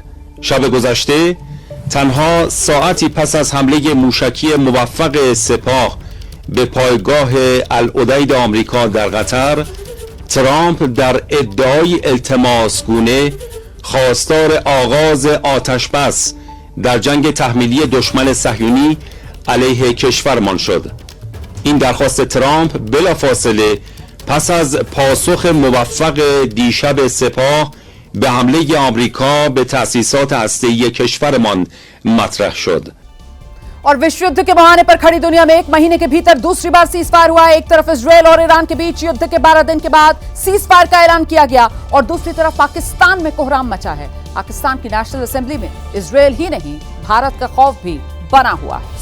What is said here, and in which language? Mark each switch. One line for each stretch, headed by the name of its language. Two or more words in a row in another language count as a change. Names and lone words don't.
Persian: شب گذشته تنها ساعتی پس از حمله موشکی موفق سپاه به پایگاه العدید آمریکا در قطر، ترامپ در ادعای التماسگونه خواستار آغاز آتشبس در جنگ تحمیلی دشمن صهیونی علیه کشورمان شد. این درخواست ترامپ بلافاصله پس از پاسخ موفق دیشب سپاه به حمله آمریکا به تأسیسات هسته‌ای کشورمان مطرح شد.
Hindi: और विश्व युद्ध के बहाने पर खड़ी दुनिया में एक महीने के भीतर दूसरी बार
English: cease fire
Hindi: हुआ है। एक तरफ इजरायल और ईरान के बीच युद्ध के 12 दिन के बाद
English: cease fire
Hindi: का ऐलान किया गया और दूसरी तरफ पाकिस्तान में कोहराम मचा है। पाकिस्तान की
English: National Assembly
Hindi: में इजरायल ही नहीं, भारत का खौफ भी बना हुआ है।